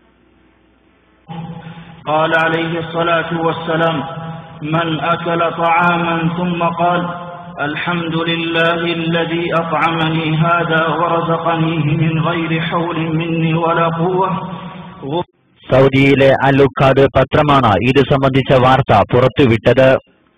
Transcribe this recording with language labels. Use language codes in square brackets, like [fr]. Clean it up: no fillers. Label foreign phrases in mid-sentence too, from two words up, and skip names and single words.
[ar] قال عليه الصلاة والسلام: من أكل طعاما ثم قال الحمد لله الذي أطعمني هذا ورزقنيه من غير حول مني ولا قوة. [ml] സൗദിയിലെ അൽ ഉഖാദ് പത്രമാണ് ഇത് സംബന്ധിച്ച വാർത്ത പുറത്തുവിട്ടത്.